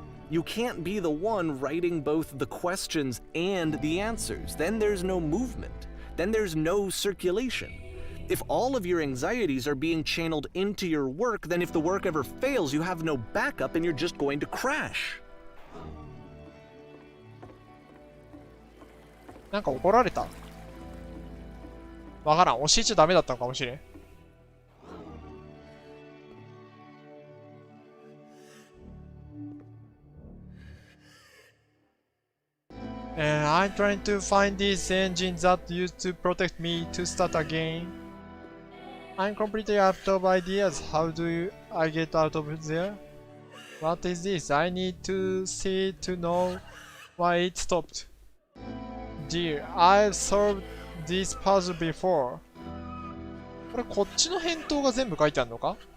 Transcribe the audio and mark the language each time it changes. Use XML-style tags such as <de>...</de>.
<en>You can't be the one writing both the questions and the answers. Then there's no movement. Then there's no circulation. If all of your anxieties are being channeled into your work, then if the work ever fails, you have no backup and you're just going to crash.</en> <ja>なんか怒られたわからん。教えちゃダメだったのかもしれん。</ja> <en>I'm trying to find this engine that used to protect me to start again. I'm completely out of ideas. How do I get out of there? What is this? I need to see to know why it stopped. Dear, I've solved this puzzle before.</en> <ja>これこっちの返答が全部書いてあるのか</ja>